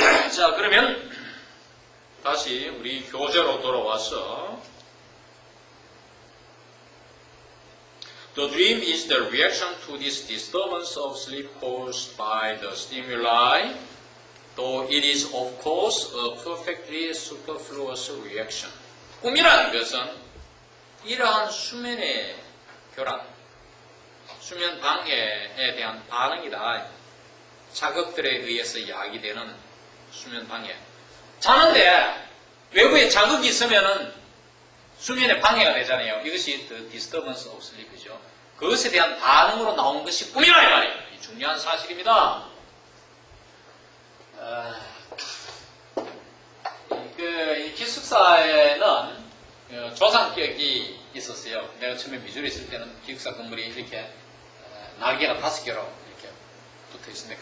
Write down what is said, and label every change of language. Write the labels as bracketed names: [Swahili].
[Korean] 자, 그러면 다시 우리 교재로 돌아와서 [English] The dream is the reaction to this disturbance of sleep caused by the stimuli, though it is of course a perfectly superfluous reaction. [Korean] 꿈이라는 것은 이러한 수면의 교란, 수면 방해에 대한 반응이다. 자극들에 의해서 야기되는 수면 방해. 자는데 외부에 자극이 있으면은 수면에 방해가 되잖아요. 이것이 [English] the disturbance of sleep [Korean] 이죠. 그것에 대한 반응으로 나온 것이 꿈이라 이 말이에요. 이 중요한 사실입니다. 이 기숙사에는 조상격이 있었어요. 내가 처음에 미주리에 있을 때는 기숙사 건물이 이렇게 날개가 5개로 이렇게 붙어 있습니다.